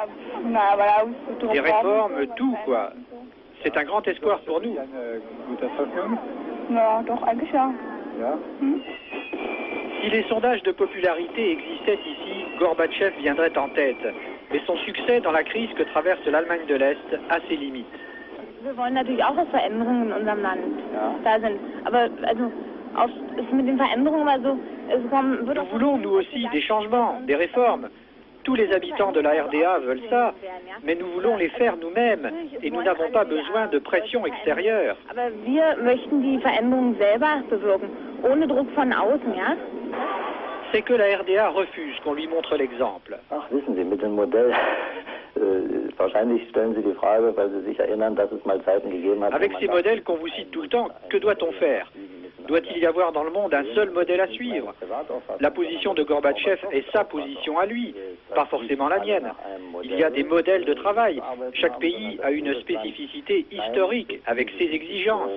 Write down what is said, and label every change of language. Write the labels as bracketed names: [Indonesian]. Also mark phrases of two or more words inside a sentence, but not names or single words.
[French] Des réformes, tout quoi. C'est un grand espoir pour nous. Si les sondages de popularité existaient ici, Gorbatchev viendrait en tête. Mais son succès dans la crise que traverse l'Allemagne de l'Est a ses limites. [German] Wir wollen natürlich auch, dass Veränderungen in unserem Land da sind. Aber also mit den Veränderungen, also es kommen. [French] Nous voulons nous aussi des changements, des réformes. Tous les habitants de la RDA veulent ça, mais nous voulons les faire nous-mêmes et nous n'avons pas besoin de pression extérieure. [German] Aber wir möchten die Veränderungen selber bewirken, ohne Druck von außen, ja? [French] C'est que la RDA refuse qu'on lui montre l'exemple. [German] Ach, wissen Sie, mit dem Modell, wahrscheinlich stellen Sie die Frage, weil Sie sich erinnern, dass es mal Zeiten gegeben hat. [French] Avec ces modèles qu'on vous cite tout le temps, que doit-on faire? Doit-il y avoir dans le monde un seul modèle à suivre? La position de Gorbatchev est sa position à lui, pas forcément la mienne. Il y a des modèles de travail. Chaque pays a une spécificité historique avec ses exigences.